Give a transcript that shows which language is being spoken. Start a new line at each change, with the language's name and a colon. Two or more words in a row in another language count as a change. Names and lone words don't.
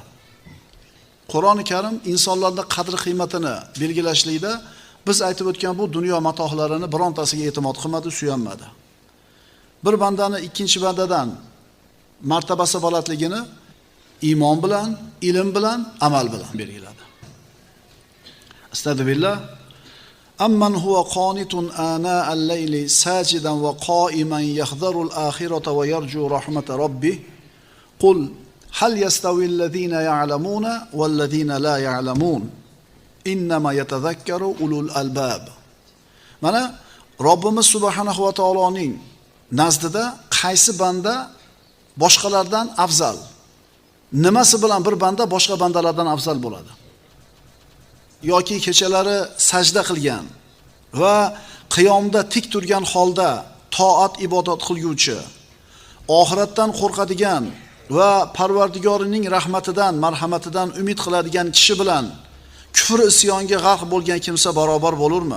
Uzbek: Qur'oni Karim insonlarda qadr-qiymatini belgilashlikda biz aytib o'tgan bu dunyo matohlarini birontasiga e'timod qilmadi, suyanmadi. Bir bandani ikkinchi bandadan martabasi balandligini iymon bilan, ilm bilan, amal bilan belgiladi.
Arabic: أستغفر الله. أمن هو قانت آناء الليل ساجدا وقائما يحذر الآخرة ويرجو رحمة ربه. قل هل يستوي الذين يعلمون والذين لا يعلمون. إنما يتذكر أولو الألباب.
Uzbek: Mana Robbimiz subhanahu va taoloning nazdida qaysi banda boshqalardan afzal? Nimasi bilan bir banda boshqa bandalardan afzal bo'ladi? Yoki kechalari sajda qilgan va qiyomda tik turgan holda toat ibodat qilguvchi, oxiratdan qo'rqadigan va Parvardigorining rahmatidan, marhamatidan umid qiladigan kishi bilan kufr isyonga g'arq bo'lgan kimsa barobar bo'lurmi?